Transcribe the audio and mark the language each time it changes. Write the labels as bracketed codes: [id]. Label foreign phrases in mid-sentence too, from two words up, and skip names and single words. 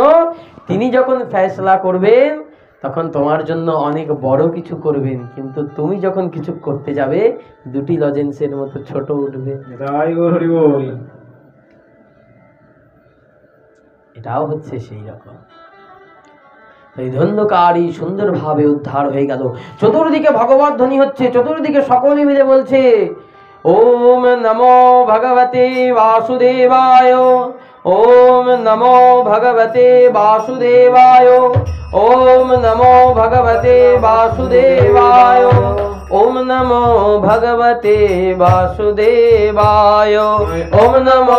[bn] তিনি যখন ফ্যাসলা করবেন তখন তোমার জন্য অনেক বড় কিছু করবেন, কিন্তু তুমি যখন কিছু করতে যাবে 2টি লজেন্সের মতো ছোট উঠবে। এটাও হচ্ছে সেই রকম। এই ধন্যকারী সুন্দরভাবে উদ্ধার হয়ে গেল। চতুর্দিকে ভগবত ধ্বনি হচ্ছে, চতুর্দিকে সকলে মিলে বলছে [sa] ওম নমো ভগবতে বাসুদেবায়, ওম নমো ভগবতে বাসুদেবায়, ওম নমো ভগবতে বাসুদেবায়, ওম নমো ভগবতে বাসুদেবায়, ওম নমো